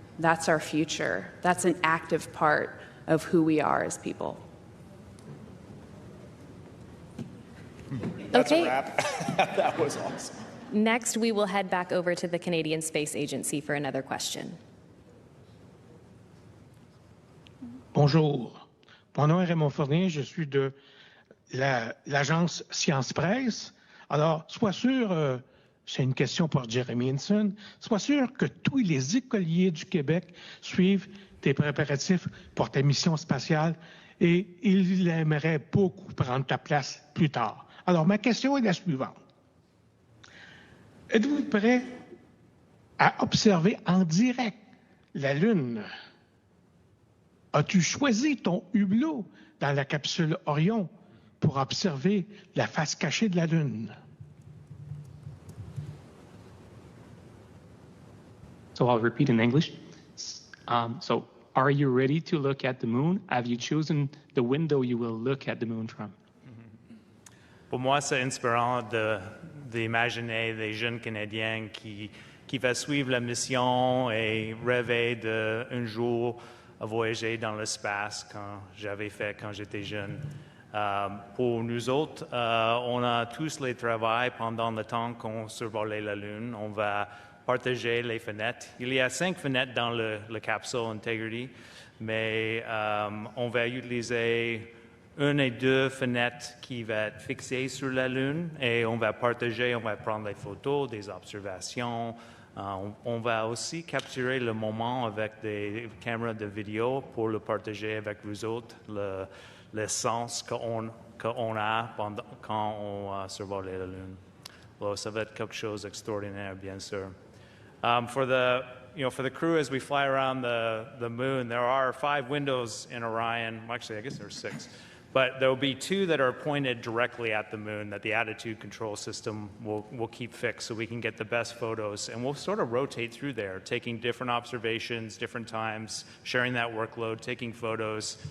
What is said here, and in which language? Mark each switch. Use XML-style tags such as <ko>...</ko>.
<en>That's our future. That's an active part of who we are as people. That's Okay. a wrap. That was awesome. Next, we will head back over to the Canadian Space Agency for another question.</en> <fr>Bonjour. Mon nom est Raymond Fournier. Je suis de l'agence Science Presse. Alors, sois sûr, c'est une question pour Jeremy Hinson, sois sûr que tous les écoliers du Québec suivent tes préparatifs pour ta mission spatiale et ils aimeraient beaucoup prendre ta place plus tard. Alors, ma question est la suivante. Êtes-vous prêt à observer en direct la Lune? As-tu choisi ton hublot dans la capsule Orion pour observer la face cachée de la Lune?</fr> <en>So I'll repeat in English. So are you ready to look at the moon? Have you chosen the window you will look at the moon from?</en> <fr>Pour moi, c'est inspirant d'imaginer des jeunes Canadiens qui vont suivre la mission et rêver d'un jour voyager dans l'espace quand j'avais fait quand j'étais jeune. Pour nous autres, on a tous les travaux pendant le temps qu'on survolait la Lune. On va partager les fenêtres. Il y a 5 fenêtres dans la capsule Integrity, mais on va utiliser 1 et 2 fenêtres qui vont être fixées sur la Lune et on va partager, on va prendre des photos, des observations. On va aussi capturer le moment avec des caméras de vidéo pour le partager avec vous autres, le sens qu'on a quand on survole la Lune. Alors, ça va être quelque chose d'extraordinaire, bien sûr.</fr> <en>For the crew, as we fly around the moon, there are 5 windows in Orion. Well, actually, I guess there's 6. But there will be 2 that are pointed directly at the moon that the attitude control system will keep fixed so we can get the best photos. And we'll sort of rotate through there, taking different observations, different times, sharing that workload, taking photos.</en>